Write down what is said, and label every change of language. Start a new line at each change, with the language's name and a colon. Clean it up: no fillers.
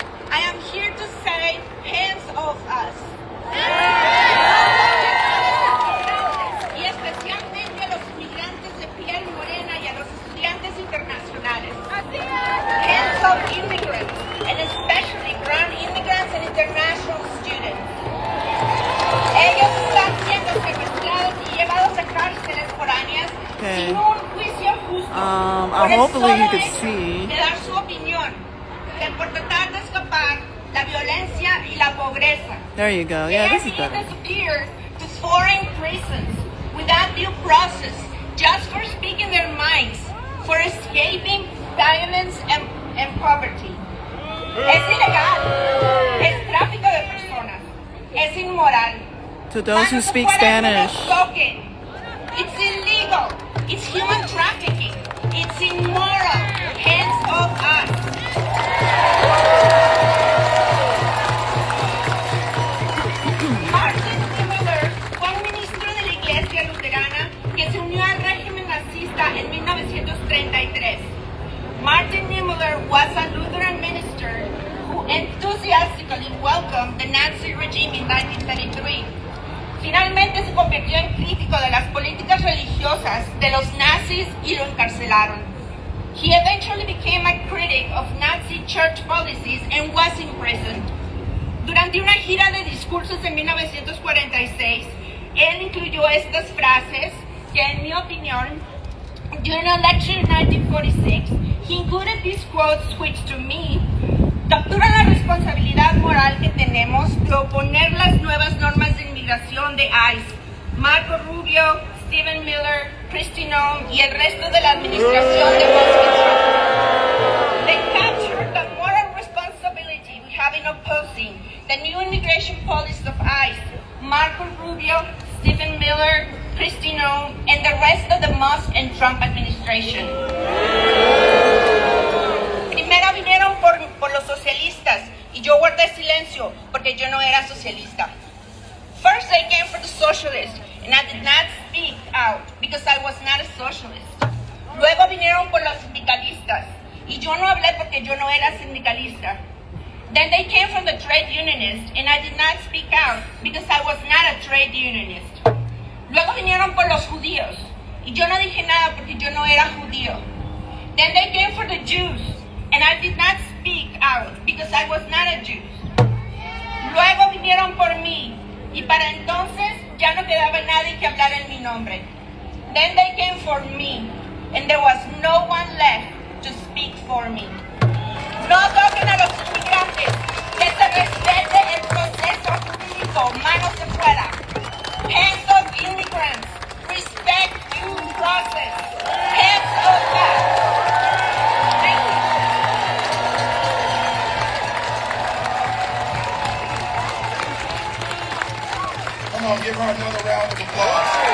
English: I am here to say, hands off us.
Spanish: Y especialmente a los inmigrantes de piel morena y a los estudiantes internacionales.
English: Hands off immigrants, and especially brown immigrants and international students.
Spanish: Ellos están siendo secuestrados y llevados a cárceles foráneas sin un juicio justo.
English: Hopefully you could see.
Spanish: De dar su opinión, por tratar de escapar la violencia y la pobreza.
English: There you go. Yeah, this is better. They disappear to foreign prisons without due process, just for speaking their minds, for escaping violence and poverty.
Spanish: Es ilegal. Es tráfico de personas. Es inmoral.
English: To those who speak Spanish. It's illegal. It's human trafficking. It's immoral. Hands off us.
Spanish: Martin Niemöller fue un ministro de la Iglesia Luterana que se unió al régimen nazista en 1933.
English: Martin Niemöller was a Lutheran minister who enthusiastically welcomed the Nazi regime in 1933.
Spanish: Finalmente se convirtió en crítico de las políticas religiosas de los nazis y lo encarcelaron.
English: He eventually became a critic of Nazi church policies and was imprisoned.
Spanish: Durante una gira de discursos en 1946, él incluyó estas frases que, en mi opinión,
English: during a lecture in 1946, he included these quotes which, to me,
Spanish: capturan la responsabilidad moral que tenemos de oponer las nuevas normas de inmigración de ICE. Marco Rubio, Stephen Miller, Kristi Noem y el resto de la administración de Musk.
English: They capture the moral responsibility we have in opposing the new immigration policies of ICE. Marco Rubio, Stephen Miller, Kristi Noem, and the rest of the Musk and Trump administration.
Spanish: Primero vinieron por los socialistas y yo guardé silencio porque yo no era socialista.
English: First they came for the socialists and I did not speak out because I was not a socialist.
Spanish: Luego vinieron por los sindicalistas y yo no hablé porque yo no era sindicalista.
English: Then they came from the trade unionist, and I did not speak out because I was not a trade unionist.
Spanish: Luego vinieron por los judíos, y yo no dije nada porque yo no era judío.
English: Then they came for the Jews, and I did not speak out because I was not a Jew.
Spanish: Luego vinieron por mí, y para entonces ya no quedaba nadie que hablara en mi nombre.
English: Then they came for me, and there was no one left to speak for me.
Spanish: No toquen a los inmigrantes, que se respete el proceso jurídico, manos de fuera.
English: Hands of immigrants, respect due process. Hands of that. Thank you. Come on, give her another round of applause.